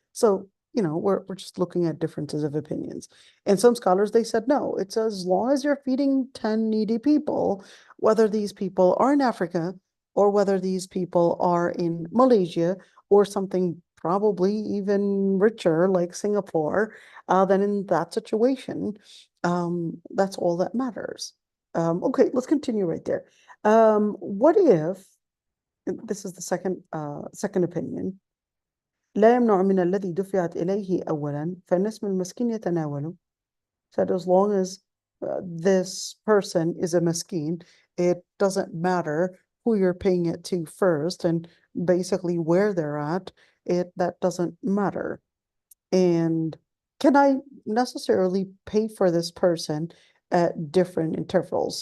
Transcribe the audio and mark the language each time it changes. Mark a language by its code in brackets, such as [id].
[en] So, we're just looking at differences of opinions. And some scholars, they said, no, it's as long as you're feeding 10 needy people, whether these people are in Africa or whether these people are in Malaysia or something probably even richer like Singapore, then in that situation, that's all that matters. Okay, let's continue right there. What if, this is the second opinion, [ar] لا يمنع من الذي دفعت إليه أولا فإن اسم المسكين يتناوله. [en] Said as long as this person is a miskin, it doesn't matter who you're paying it to first and basically where they're at, that doesn't matter. And can I necessarily pay for this person at different intervals?